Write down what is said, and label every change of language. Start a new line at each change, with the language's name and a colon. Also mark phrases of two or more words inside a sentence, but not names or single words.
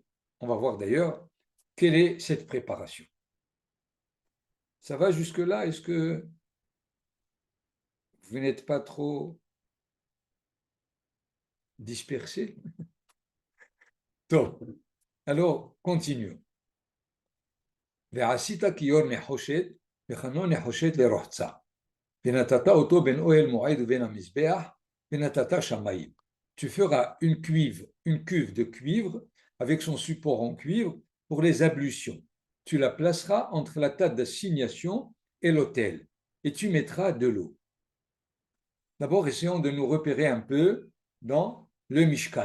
French: On va voir d'ailleurs quelle est cette préparation. Ça va jusque-là? Est-ce que vous n'êtes pas trop dispersés? Donc, alors, continuons.
Hebrew: ועשית כיור נחושת, וחנו נחושת לרוחצה. ונתת אותו בין אוהל מועד ובין המזבח, ונתת שמאים.
French: Tu feras une cuve de cuivre avec son support en cuivre pour les ablutions. Tu la placeras entre la table d'assignation et l'autel, et tu mettras de l'eau. D'abord, essayons de nous repérer un peu dans le Mishkan.